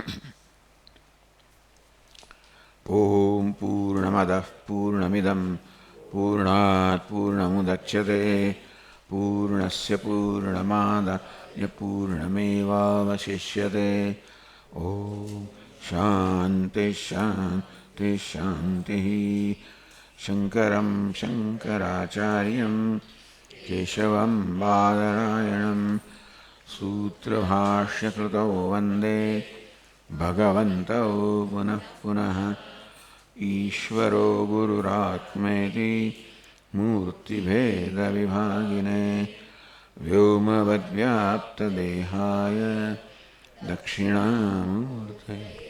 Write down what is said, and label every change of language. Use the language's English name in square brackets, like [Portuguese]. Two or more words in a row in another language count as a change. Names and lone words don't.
[Sanskrit] ઓમ પૂર્ણમદ પૂર્ણમિદમ પૂર્ણાત પૂર્ણમુદચ્યતે પૂર્ણસ્ય પૂર્ણમાદાય પૂર્ણમેવાવશિષ્યતે. ઓમ શાંતિ શાંતિ શાંતિ. શંકરમ શંકરાચાર્યમ केशवं बादरायणं सूत्रभाष्यकृतौ वन्दे भगवन्तौ पुनः पुनः। ईश्वरो गुरुरात्मेति मूर्तिभेदविभागिने व्योमवद्व्याप्तदेहाय दक्षिणामूर्तये।